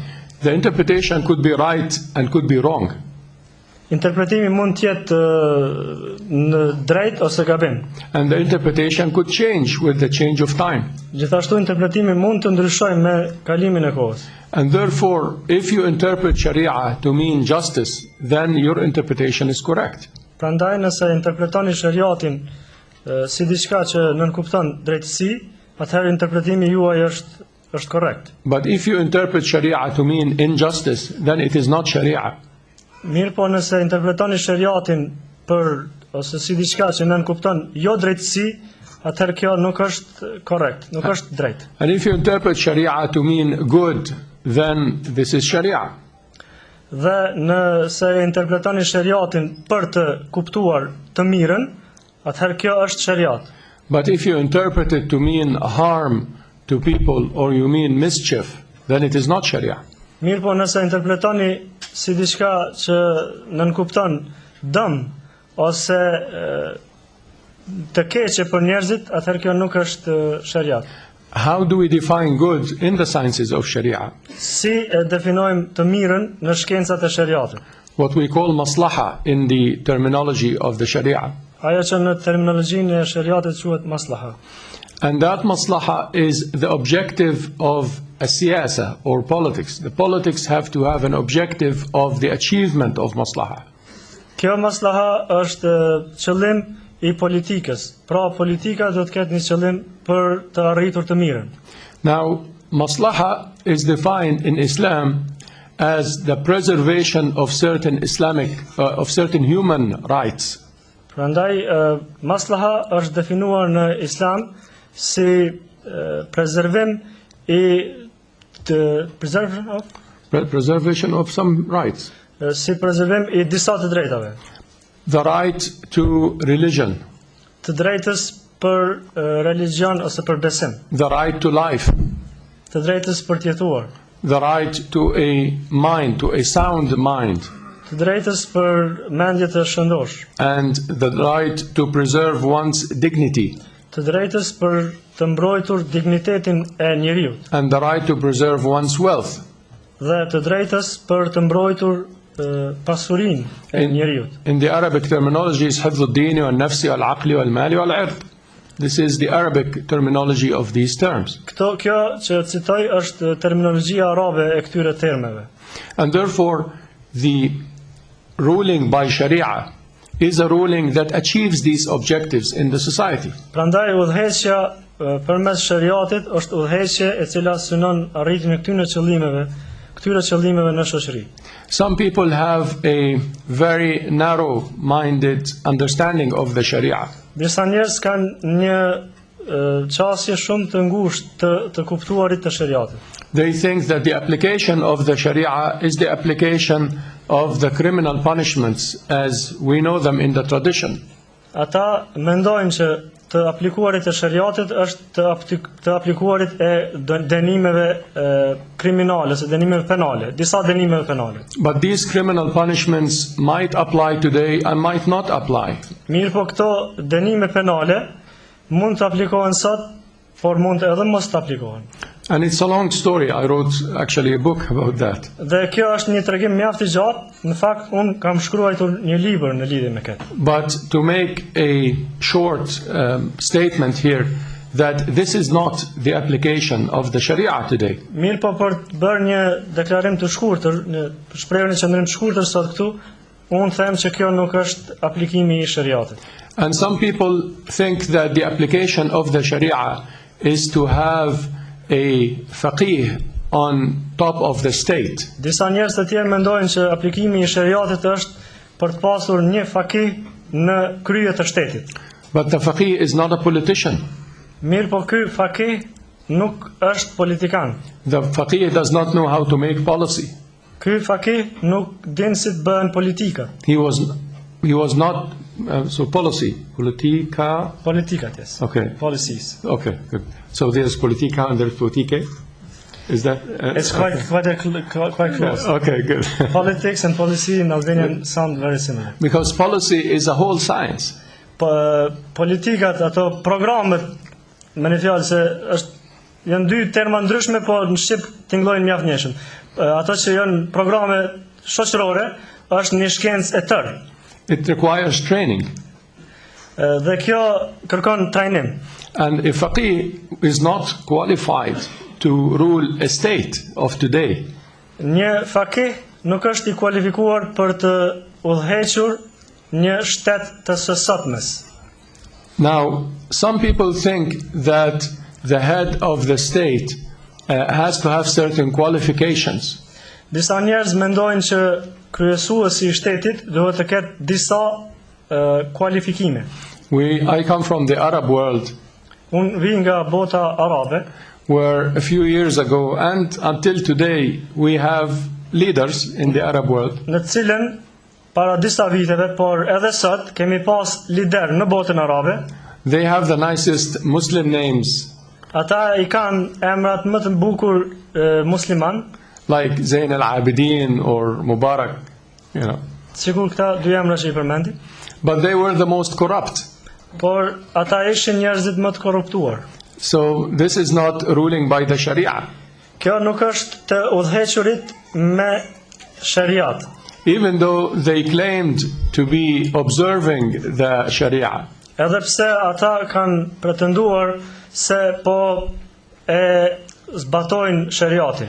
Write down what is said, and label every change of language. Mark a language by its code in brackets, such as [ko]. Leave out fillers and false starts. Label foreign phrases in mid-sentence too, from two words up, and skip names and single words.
[en] The interpretation could be right and could be wrong. [sq] Interpretimi mund të jetë në drejt ose gabim. [en] And the interpretation could change with the change of time. [sq] Gjithashtu interpretimi mund të ndryshojë me kalimin e kohës. [en] And therefore, if you interpret Sharia to mean justice, then your interpretation is correct. [sq] Prandaj nëse interpretoni shariatin si diçka që nënkupton drejtësi, atëherë interpretimi juaj është korrekt. [en] But if you interpret Sharia to mean injustice, then it is not Sharia. [sq] Mirë po nëse interpretoni shariatin ose si diçka që nënkupton jo drejtësi, atëherë kjo nuk është korrekt, nuk është drejt. [en] And if you interpret Sharia to mean good, then this is Sharia. [sq] Dhe nëse interpretoni shariatin për të kuptuar të mirën, atëherë kjo është shariat. [en] But if you interpret it to mean harm to people or you mean mischief, then it is not Sharia. [sq] Mirë po nëse interpretoni si diçka që nënkupton dëm ose të keqe për njerëzit, atëherë kjo nuk është shariat. [en] How do we define good in the sciences of Sharia? [sq] Si e definojmë të mirën në shkencat e shariatit? [en] What we call maslaha in the terminology of the Sharia. [sq] Ajo që në terminologjinë e shariatit quhet maslaha. [en] And that maslaha is the objective of a siyasa or politics. The politics have to have an objective of the achievement of maslaha. [sq] Kjo maslaha është qëllim I politikës. Pra politika do të ketë një qëllim për të arritur të mirën. [en] Now, maslaha is defined in Islam as the preservation of certain of certain human rights. [sq] Prandaj maslaha është definuar në Islam si preservim [en] preservation of some rights. [sq] Si preservim I disa të drejtave. [en] The right to religion. [sq] Të drejtës për religion ose për besim. [en] The right to life. [sq] Të drejtës për të jetuar. [en] The right to a mind, to a sound mind. [sq] Të drejtës për mendje të shëndosh. [en] And the right to preserve one's dignity. [sq] Të drejtës për të mbrojtur dignitetin e njeriut. [en] And the right to preserve one's wealth. [sq] Dhe të drejtës për të mbrojtur pasurinë e njeriut. [en] In the Arabic terminology is [ar] حفظ الدين والنفس والعقل والمال والعرض. [en] This is the Arabic terminology of these terms. [sq] Kjo që citoj është terminologjia arabe e këtyre termeve. [en] And therefore the ruling by Sharia is a ruling that achieves these objectives in the society. [sq] Prandaj udhëheqja përmes shariatit është udhëheqje e cila synon arritjen e këtyre qëllimeve në shoqëri. [en] Some people have a very narrow-minded understanding of the Sharia. [sq] Disa njerëz kanë një qasje shumë të ngushtë të kuptuarit të shariatit. [en] They think that the application of the Sharia is the application of the criminal punishments as we know them in the tradition. [sq] Ata mendojnë që të aplikuarit e shariatit është të aplikuarit e dënimeve kriminale, ose dënimeve penale, disa dënimeve penale. [en] But these criminal punishments might apply today and might not apply. [sq] Mirë po këto dënime penale mund të aplikohen sot, por mund edhe mos të aplikohen. [en] And it's a long story. I wrote actually a book about that. [sq] Dhe kjo është një tregim mjaft I gjatë, në fakt unë kam shkruar një libër në lidhje me këtë. [en] But to make a short statement here that this is not the application of the Sharia today. [sq] Mirë po për të bërë një deklarim të shkurtër, një shprehje në qendrim të shkurtër sot këtu, unë them që kjo nuk është aplikimi I shariatit. [en] And some people think that the application of the Sharia is to have a faqih on top of the state. [sq] Disa njerëz të tjerë mendojnë që aplikimi I shariatit është për të pasur një fakih në krye të shtetit. [en] But the faqih is not a politician. [sq] Mirë po ky fakih nuk është politikan. [en] The faqih does not know how to make policy. [sq] Ky fakih nuk din si të bëhen politika. [en] He was not so policy, [sq] politika. Politikat, [en] yes. Okay. Policies. Okay, good. So there's politika and there's politike. Is that? It's quite close. Okay, good. Politics and policy in Albanian sound very similar. Because policy is a whole science. [sq] Politikat, ato programet, me një fjalë se janë dy terma ndryshme, po në shqip tingëllojnë mjaft njëshëm. Ato që janë programe shoqërore, është një shkencë e tërë. [en] It requires training. [sq] Dhe kjo kërkon trajnim. [en] And a faqih is not qualified to rule a state of today. [sq] Një fakih nuk është I kualifikuar për të udhëhequr një shtet të së sotmes. [en] Now, some people think that the head of the state has to have certain qualifications. [sq] Disa njerëz mendojnë që kryesuesi I shtetit duhet të ketë disa kualifikime. [en] I come from the Arab world, [sq] Unë vi nga bota arabe, [en] where a few years ago and until today we have leaders in the Arab world [sq] në të cilën para disa viteve, por edhe sot kemi pas lider në botën arabe. [en] They have the nicest Muslim names, [sq] Ata I kanë emrat më të bukur musliman, [en] like Zain al-Abidin or Mubarak, you know. [sq] sikur këta dy emra që I përmendi. [en] But they were the most corrupt. [sq] Por ata ishin njerëzit më të korruptuar. [en] So this is not ruling by the Sharia. [sq] Kjo nuk është të udhëhequrit me shariat. [en] Even though they claimed to be observing the Sharia. [sq] Edhe pse ata kanë pretenduar se po e zbatojnë shariatin.